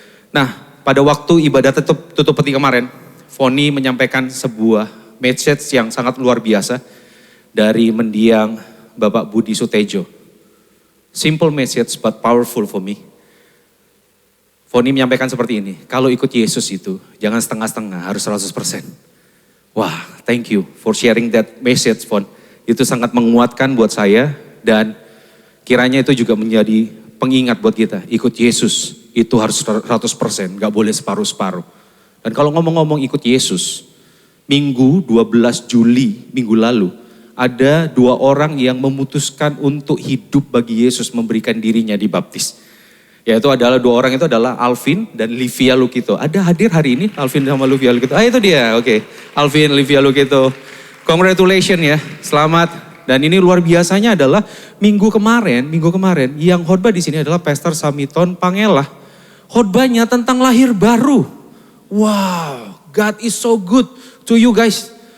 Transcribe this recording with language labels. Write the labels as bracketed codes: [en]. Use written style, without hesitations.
[id] Nah, pada waktu ibadah tutup peti kemarin, Foni menyampaikan sebuah message yang sangat luar biasa dari mendiang Bapak Budi Sutejo. [en] Simple message but powerful for me. [id] Foni menyampaikan seperti ini, kalau ikut Yesus itu jangan setengah-setengah, harus 100%. [en] Wah, thank you for sharing that message, Fon. [id] Itu sangat menguatkan buat saya dan kiranya itu juga menjadi pengingat buat kita. Ikut Yesus itu harus 100%, gak boleh separuh-separuh. Dan kalau ngomong-ngomong ikut Yesus, Minggu 12 Juli minggu lalu, ada 2 orang yang memutuskan untuk hidup bagi Yesus, memberikan dirinya dibaptis. Yaitu adalah 2 orang itu adalah Alvin dan Livia Lukito. Ada hadir hari ini Alvin sama Livia Lukito? Itu dia, oke. Alvin, Livia Lukito. Congratulations ya, selamat. Dan ini luar biasanya adalah minggu kemarin yang khotbah di sini adalah Pastor Samiton Pangela. Khotbahnya tentang lahir baru. [en] Wow, God is so good to you guys.